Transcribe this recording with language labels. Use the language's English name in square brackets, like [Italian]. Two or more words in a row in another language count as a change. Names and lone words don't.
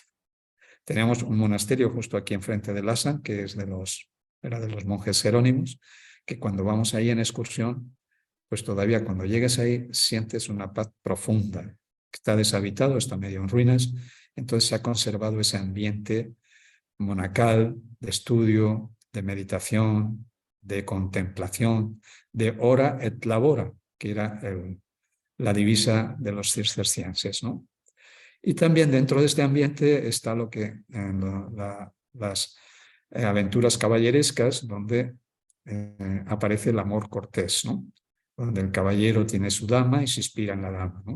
[Spanish] Teníamos un monasterio justo aquí enfrente de Lhasa, que es era de los monjes jerónimos, que cuando vamos ahí en excursión, pues todavía cuando llegues ahí sientes una paz profunda. Está deshabitado, está medio en ruinas, entonces se ha conservado ese ambiente monacal, de estudio, de meditación, de contemplación, de [Latin] ora et labora, [Spanish] que era la divisa de los cistercienses, ¿no? Y también dentro de este ambiente está lo que las aventuras caballerescas, donde aparece el amor cortés, ¿no? Donde el caballero tiene su dama y se inspira en la dama, ¿no?